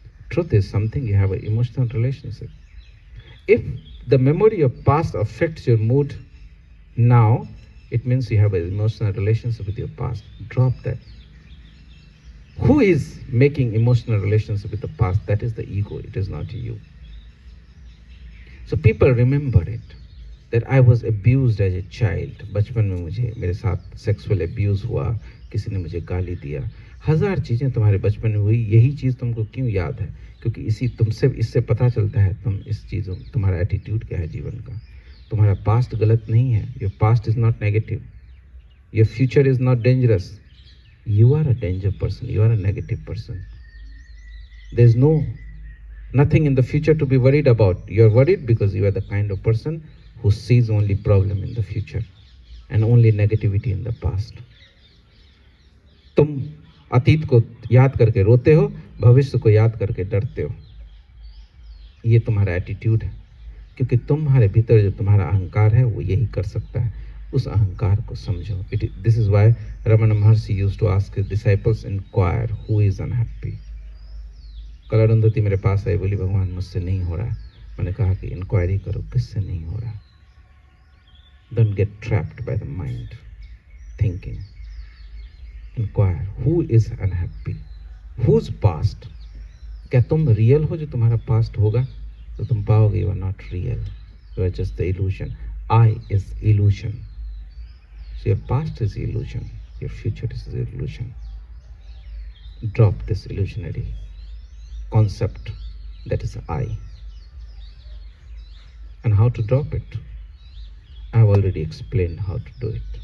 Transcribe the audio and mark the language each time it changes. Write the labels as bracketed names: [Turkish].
[English] Truth is something you have an emotional relationship. If the memory of past affects your mood now, it means you have an emotional relationship with your past. Drop that. Who is making emotional relationship with the past? That is the ego. It is not you. So people remember it, that I was abused as a child. [Hindi] बचपन में मुझे मेरे साथ sexual abuse हुआ, किसी ने मुझे गाली दिया. हजार चीजें तुम्हारे बचपन में हुई, यही चीज तुमको क्यों याद है? क्योंकि इससे पता चलता है तुम इस चीजों, तुम्हारा एटीट्यूड क्या है जीवन का. तुम्हारा पास्ट गलत नहीं है. [English] Your past is not negative. Your future is not dangerous. You are a danger person. You are a negative person. There is nothing in the future to be worried about. You are worried because you are the kind of person who sees only problem in the future and only negativity in the past. [Hindi] तुम अतीत को याद करके रोते हो, भविष्य को याद करके डरते हो. ये तुम्हारा एटीट्यूड है, क्योंकि तुम्हारे भीतर जो तुम्हारा अहंकार है वो यही कर सकता है. उस अहंकार को समझो. [English] This is why Ramana Maharshi used to ask his disciples, inquire who is unhappy. [Hindi] कल अरुंधति मेरे पास आई, बोली भगवान मुझसे नहीं हो रहा. मैंने कहा कि इंक्वायरी करो किससे नहीं हो रहा. [English] Don't get trapped by the mind thinking. Inquire who is unhappy, whose past. [Hindi] क्या तुम रियल हो? जो तुम्हारा पास्ट होगा तो तुम पाओगे [English] you are not real. You are just the illusion. I is illusion. So your past is illusion, your future is illusion. Drop this illusionary concept that is I. And how to drop it? I have already explained how to do it.